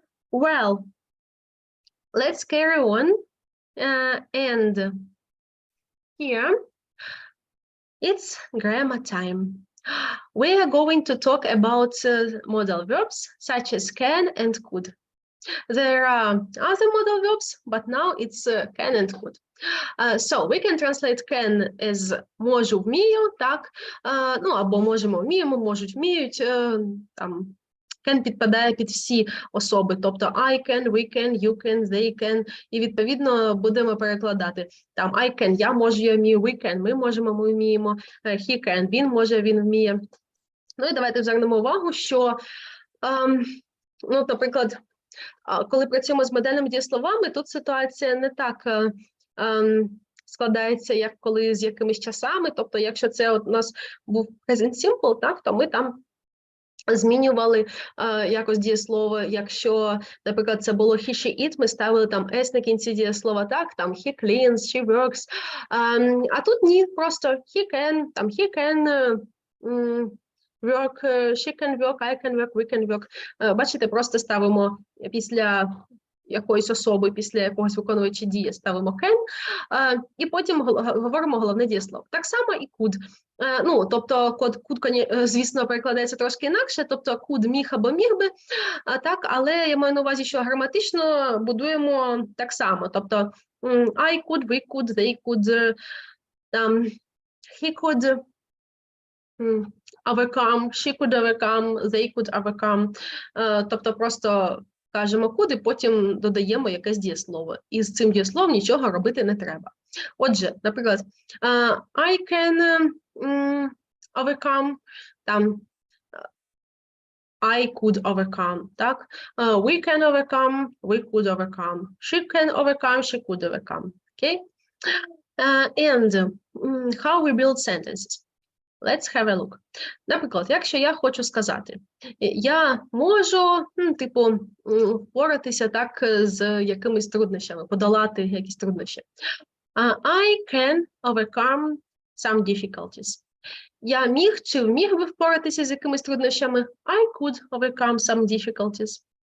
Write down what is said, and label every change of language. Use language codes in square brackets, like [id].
[en] Well, let's carry on. And here it's grammar time. We are going to talk about modal verbs such as can and could. There are other modal verbs, but now it's can and could. [uk] So we can translate can as можу, вмію, так, ну або можемо, вміємо, можуть, вміють, там, can підпадає під всі особи, тобто [en] I can, we can, you can, they can, [uk] і відповідно будемо перекладати. Там [en] I can, [uk] я можу, я вмію, [en] we can, [uk] ми можемо, ми вміємо, [en] he can, [uk] він може, він вміє. Ну і давайте звернемо увагу, що, ну, наприклад, коли працюємо з модельними дієсловами, тут ситуація не так складається, як коли з якимись часами, тобто якщо це от у нас був present simple, так, то ми там змінювали якось дієслово. Якщо, наприклад, це було [en] he, she, it, [uk] ми ставили там s на кінці дієслова, так, там [en] he cleans, she works. [uk] А тут ні, просто [en] he can, [uk] там [en] he can work, she can work, I can work, we can work. [uk] Бачите, просто ставимо після якоїсь особи, після якогось виконувача дії ставимо can, і потім говоримо головне дієслово. Так само і could. Ну, тобто, could, звісно, перекладається трошки інакше, тобто could міг або міг би, так, але я маю на увазі, що граматично будуємо так само, тобто [en] I could, we could, they could, he could overcome, [uk] she could overcome, they could overcome, тобто просто кажемо could і потім додаємо якесь дієслово. І з цим дієсловом нічого робити не треба. Отже, наприклад, [en] I can overcome, [uk] там, [en] I could overcome, [uk] так? [en] We can overcome, we could overcome. She can overcome, she could overcome. Okay? And how we build sentences. Let's have a look. [uk] Наприклад, якщо я хочу сказати, я можу, типу, впоратися так з якимись труднощами, подолати якісь труднощі. [en] I can overcome some difficulties. [uk] Я міг чи вміг би впоратися з якимись труднощами? [en] I could overcome some difficulties.